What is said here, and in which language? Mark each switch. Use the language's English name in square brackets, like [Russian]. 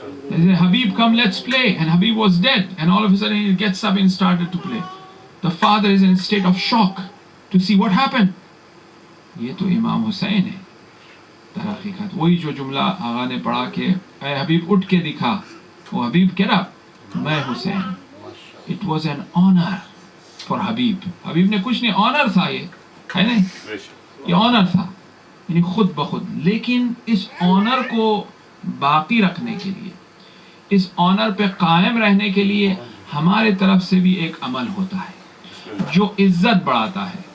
[English] They said, Habib, come, let's play. And Habib was dead. And all of a sudden he gets up and started to play. The father is in a state of shock to see what happened. [Urdu] یہ تو امام حسین ہے. تحقیقات وہی جو جملہ آغا نے پڑھا کہ اے حبیب اٹھ کے دکھا. وہ حبیب [English] get up, [Urdu] میں حسین. [English] It was an honor for Habib. [Urdu] حبیب نے کچھ نہیں, honor تھا یہ, ہے نہیں, یہ honor تھا, یعنی خود بخود. لیکن اس honor کو باقی رکھنے کے لیے, اس honor پہ قائم رہنے کے لیے ہمارے طرف سے بھی ایک عمل ہوتا ہے جو عزت بڑھاتا ہے.